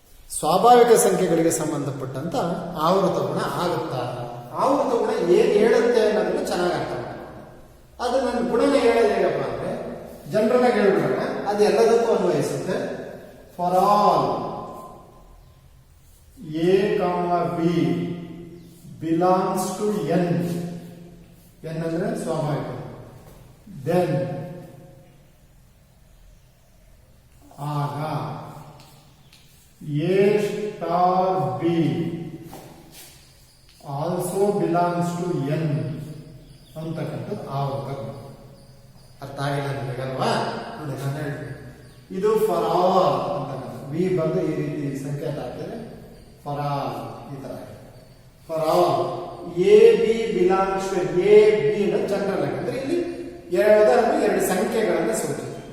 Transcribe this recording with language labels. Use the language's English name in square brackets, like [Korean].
[Kannada] ಸ್ವಾಭಾವಿಕ ಸಂಖ್ಯೆಗಳಿಗೆ ಸಂಬಂಧಪಟ್ಟಂತ ಆವೃತ ಗುಣ ಆಗುತ್ತಾ? ಆವೃತ ಗುಣ ಏನ್ ಹೇಳುತ್ತೆ ಅನ್ನೋದನ್ನು ಚೆನ್ನಾಗಿ ಅರ್ಥ ಮಾಡ್ಕೊಂಡು, ಅದು ನನ್ನ ಗುಣನೇ ಹೇಳೋದು ಹೇಗಪ್ಪ ಅಂದ್ರೆ, ಜನರಲ್ ಆಗಿ ಹೇಳ್ಬಿಡೋಣ, ಅದು ಎಲ್ಲದಕ್ಕೂ ಅನ್ವಯಿಸುತ್ತೆ. [English] For all A, B belongs to N. [Kannada] N ಅಂದ್ರೆ ಸ್ವಾಭಾವಿಕ. Then ಆಗ [English] A star B also belongs to N [Kannada] ಅಂತಕ್ಕಂಥದ್ದು ಆವೃತ ಗುಣ. ಅರ್ಥ ಆಗಿಲ್ಲ ನಿಮಗಲ್ವಾ? ನೋಡಿ ನಾನು ಹೇಳ್ತೀನಿ, ಇದು ಫಾರ್ ಆಲ್ ಅಂತಕ್ಕಂಥ ವಿ ಬಂದು ಈ ರೀತಿ ಸಂಕೇತ ಆಗ್ತದೆ. [English] for all ಈ ತರ, for all A B [Kannada] belongs to A B ಅನ್ನೋದು ಜನರಲ್ ಆಗಿ, ಅಂದ್ರೆ ಇಲ್ಲಿ ಎರಡು ಸಂಖ್ಯೆಗಳನ್ನು ಸೂಚಿಸುತ್ತೆ.